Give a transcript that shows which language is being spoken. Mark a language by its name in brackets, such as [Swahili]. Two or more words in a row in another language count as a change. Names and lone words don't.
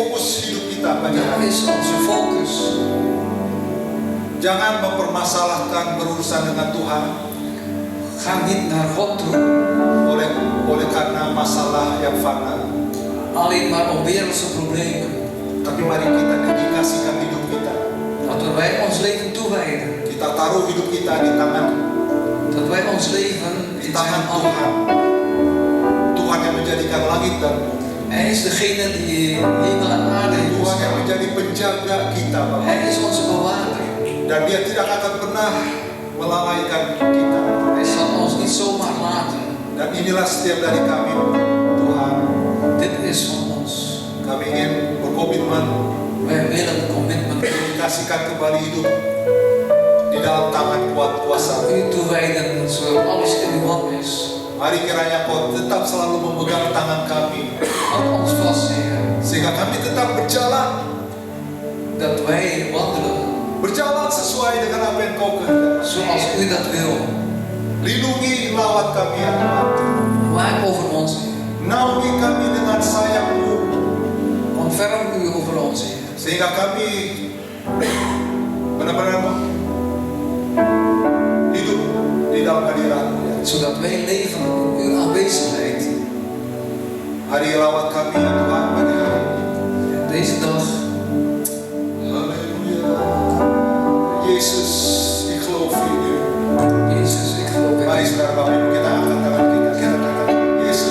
[Indonesian] hidup kita pagi [Dutch] Dat [Indonesian] hari. [Dutch] is onze focus. [Indonesian] Jangan mempermasalahkan berurusan dengan Tuhan [Dutch] Ga niet naar God toe, [Indonesian] oleh karena masalah yang fana. [Dutch] alleen maar om wereldse problemen. [Indonesian] Tapi mari kita dedikasikan hidup kita. [Dutch] Dat wij ons leven toewijden. [Indonesian] Kita taruh hidup kita di tangan [Dutch] Dat wij ons leven in zijn [Indonesian] Tuhan. [Dutch] handen. [Indonesian] Tuhan yang menjadikan langit dan bumi. [Dutch] Hij is degene die hemel en aarde heeft [Indonesian] Tuhan yang [Dutch] geschapen. [Indonesian] menjadi penjaga kita, Bapak. [Dutch] Hij is onze bewaarder. [Indonesian] Dan Dia tidak akan pernah melalaikan kita. [Dutch] Hij zal ons niet zomaar laten. [Indonesian] Dan inilah setiap dari kami, Tuhan. [Dutch] Dit is van ons. [Indonesian] Kami ingin berkomitmen [Dutch] Wij willen komitmen [Indonesian] mendedikasikan kembali hidup di dalam tangan kuat kuasa. [Dutch] u toewijden zodat alles in uw hand is. [Indonesian] Mari kiranya Kau tetap selalu memegang tangan kami, [Dutch] Houd ons vast, Heer. [Indonesian] sehingga kami tetap berjalan [Dutch] Dat wij wandelen [Indonesian] sesuai dengan apa yang Kau kehendaki. [Dutch] zoals u dat wil. [Indonesian] Lindungi lawat kami ya Tuhan. [Dutch] Waak over ons, Heer. [Indonesian] Naungi kami dengan sayang-Mu, [Dutch] Ontferm u over ons, Heer. [Indonesian] sehingga kami benar-benar hidup di dalam hadirat-Mu ya. [Dutch] Zodat wij leven in uw aanwezigheid. [Indonesian] Hari lawat kami ya Tuhan pada hari ini. [Dutch] Deze dag, [Indonesian] Haleluya. Yesus, [Dutch] ik geloof in U. Jezus, ik geloof in [Indonesian] Mari [Dutch] u. [Indonesian] saudara Bapak Ibu kita angkat tangan kita katakan, Yesus,